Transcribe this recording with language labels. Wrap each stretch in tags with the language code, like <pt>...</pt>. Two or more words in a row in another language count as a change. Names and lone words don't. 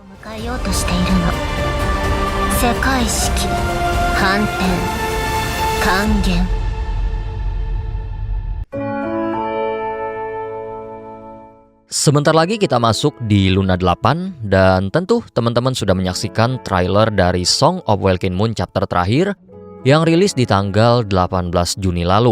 <ja>変えようとしているの。世界式、反転、還元。</ja> <id>Sebentar lagi kita masuk di Luna 8 dan tentu teman-teman sudah menyaksikan trailer dari Song of Welkin Moon chapter terakhir yang rilis di tanggal 18 Juni lalu.</id>